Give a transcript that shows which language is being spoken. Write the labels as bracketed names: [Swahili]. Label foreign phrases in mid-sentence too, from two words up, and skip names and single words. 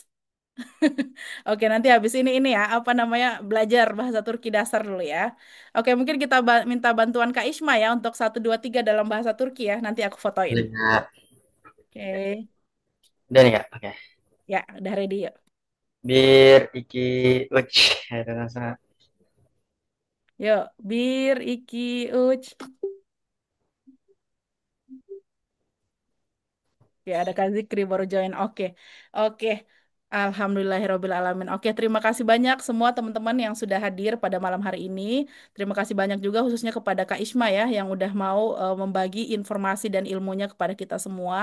[Indonesian] Oke, nanti habis ini ya, apa namanya, belajar bahasa Turki dasar dulu ya. Oke, mungkin kita minta bantuan Kak Isma ya untuk 1 2 3 dalam bahasa Turki ya. Nanti aku fotoin. Ya, Oke, udah nih ya. Oke. ya udah ready yuk. [Turkish] Bir, iki, [Indonesian] uch. Ada rasa. Yuk, [Turkish] bir, iki, uch. [Indonesian] Ya, ada Kak Zikri baru join. Oke. Oke. Alhamdulillahirrahmanirrahim. Oke, terima kasih banyak semua teman-teman yang sudah hadir pada malam hari ini. Terima kasih banyak juga khususnya kepada Kak Isma ya yang udah mau membagi informasi dan ilmunya kepada kita semua.